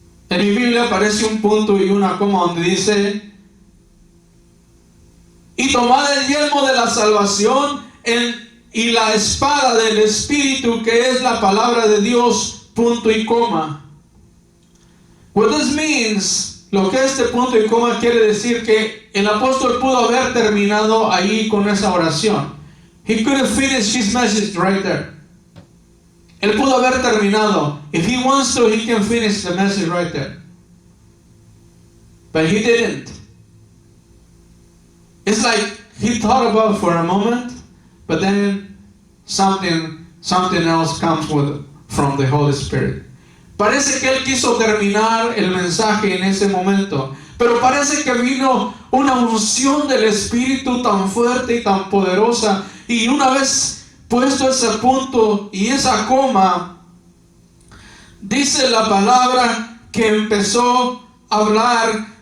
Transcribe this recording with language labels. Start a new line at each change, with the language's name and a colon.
Spanish: En mi Biblia aparece un punto y una coma donde dice: y tomad el yelmo de la salvación y la espada del Espíritu, que es la palabra de Dios, punto y coma.
English: What this means,
Spanish: lo que este punto y coma quiere decir, que el apóstol pudo haber terminado ahí con esa oración.
English: He could have finished his message right there.
Spanish: Él pudo haber terminado.
English: If he wants to, he can finish the message right there. But he didn't. It's like he thought about it for a moment, but then something else comes from the Holy Spirit.
Spanish: Parece que él quiso terminar el mensaje en ese momento, pero parece que vino una unción del Espíritu tan fuerte y tan poderosa, y una vez puesto ese punto y esa coma, Dice la palabra que empezó a hablar.